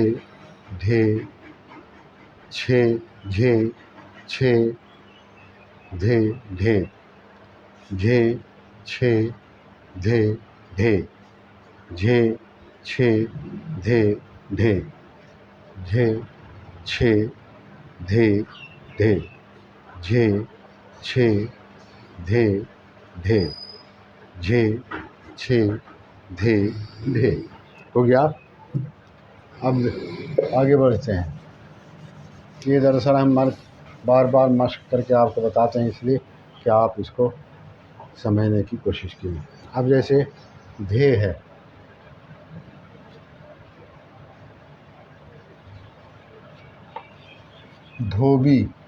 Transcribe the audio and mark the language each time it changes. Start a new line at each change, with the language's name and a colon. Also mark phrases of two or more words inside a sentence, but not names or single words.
Hindi: ढे, छे झे छे धे ढे, झे छे धे ढे, झे छे धे ढे, झे छे धे ढे, झे छे धे ढे, झे छे धे ढे। हो गया। अब आगे बढ़ते हैं। ये दरअसल हम बार बार मशक करके आपको बताते हैं, इसलिए कि आप इसको समझने की कोशिश कीजिए। अब जैसे धे है, धोबी,